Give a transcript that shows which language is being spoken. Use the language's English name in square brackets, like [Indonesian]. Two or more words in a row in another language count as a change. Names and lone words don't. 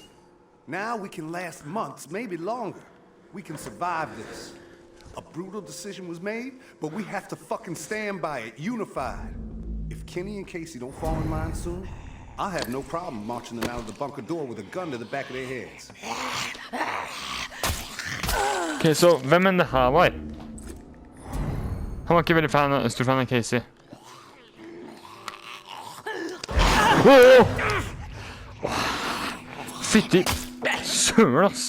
[English] Now we can last months, maybe longer. We can survive this. A brutal decision was made, but we have to fucking stand by it, unified. If Kenny and Casey don't fall in line soon, I'll have no problem marching them out of the bunker door with a gun to the back of their heads. [Norwegian] Ok, så hvem enn det her var? Han var ikke veldig stor fan av Casey. Fytti søren, ass!